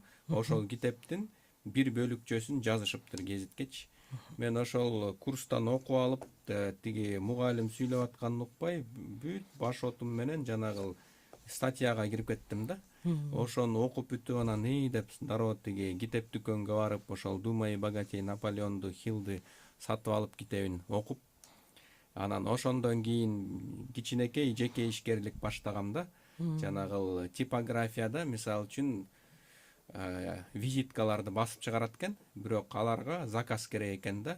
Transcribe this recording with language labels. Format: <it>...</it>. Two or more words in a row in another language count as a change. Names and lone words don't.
<ky>Ошол китептин бир бөлүкчөсүн жазышыптыр гезиткечи. Мен ошол курстан окуп алып, тиги мугалим сүйлөп атканын укпай, бүт баш отум менен жанагы статьяга кирип кеттим да. Ошону окуп бүтүп анан деп дароо тиги китеп дүкөнгө барып, ошол «Думай и богатей» Наполеонду Хиллди сатып алып китебин окуп, анан ошондон кийин кичинекей жеке ишкерлик баштагам да. Жанагы типографияда, мисалы үчүн, визиткаларды басып чыгарат экен, бирок аларга заказ керек экен да.</ky>